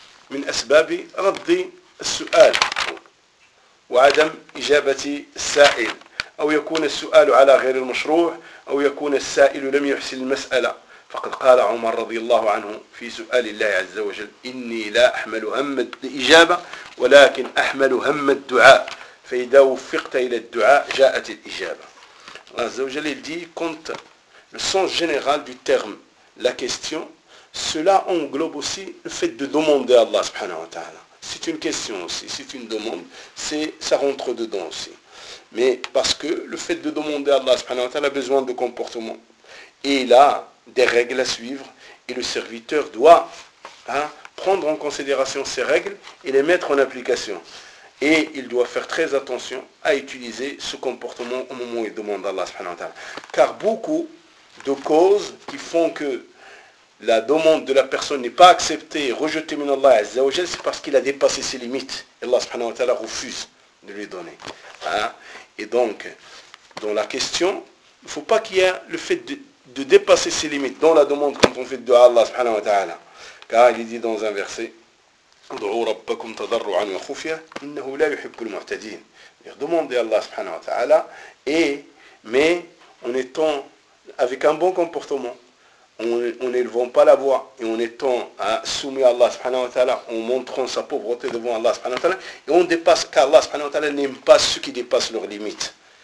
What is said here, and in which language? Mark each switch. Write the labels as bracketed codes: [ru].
[ar] من أسباب رد السؤال وعدم إجابة السائل، أو يكون السؤال على غير المشروع، أو يكون السائل لم يحسن المسألة. فقد قال عمر رضي الله عنه في سؤال الله عز وجل إني لا أحمل هم الإجابة ولكن أحمل هم الدعاء، فإذا وفقت إلى الدعاء جاءت الإجابة. الله عز وجل dit كنت. [fr] Le sens général du terme, la question, cela englobe aussi le fait de demander à Allah subhanahu wa ta'ala. C'est une question aussi, c'est une demande, ça rentre dedans aussi. Mais parce que le fait de demander à Allah subhanahu wa ta'ala a besoin de comportement. Et il a des règles à suivre. Et le serviteur doit prendre en considération ces règles et les mettre en application. Et il doit faire très attention à utiliser ce comportement au moment où il demande à Allah subhanahu wa ta'ala. Car beaucoup de causes qui font que la demande de la personne n'est pas acceptée, rejetée min Allah azza wa jalla, c'est parce qu'il a dépassé ses limites. Et Allah subhanahu wa ta'ala refuse de lui donner. Et donc, dans la question, il ne faut pas qu'il y ait le fait de dépasser ses limites dans la demande quand on fait de Allah subhanahu wa ta'ala. Car il dit dans un verset, [ar] ادعوا ربكم تضرعا وخفيا انه لا يحب المعتدين. [fr] Demandez à Allah subhanahu wa ta'ala, mais en étant avec un bon comportement, en n'élevant pas la voix et en étant soumis à Allah subhanahu wa ta'ala, en montrant sa pauvreté devant Allah subhanahu wa ta'ala, et on dépasse, car Allah subhanahu wa ta'ala n'aime pas ceux qui dépassent leurs limites.